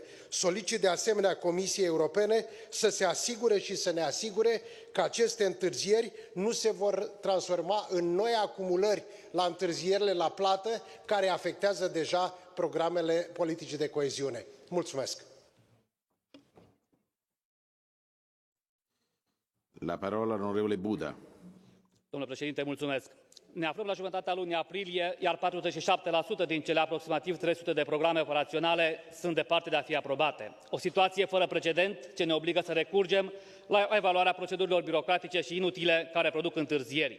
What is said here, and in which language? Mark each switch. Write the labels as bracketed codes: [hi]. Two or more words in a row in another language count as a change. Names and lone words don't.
[ro] Solicit de asemenea Comisiei Europene să se asigure și să ne asigure că aceste întârzieri nu se vor transforma în noi acumulări la întârzierile la plată care afectează deja programele politicii de coeziune. Mulțumesc! [it] La parola onorevole Buda. [ro] Domnule președinte, mulțumesc. Ne aflăm la jumătatea lunii aprilie, iar 47% din cele aproximativ 300 de programe operaționale sunt departe de a fi aprobate. O situație fără precedent ce ne obligă să recurgem la evaluarea procedurilor birocratice și inutile care produc întârzieri.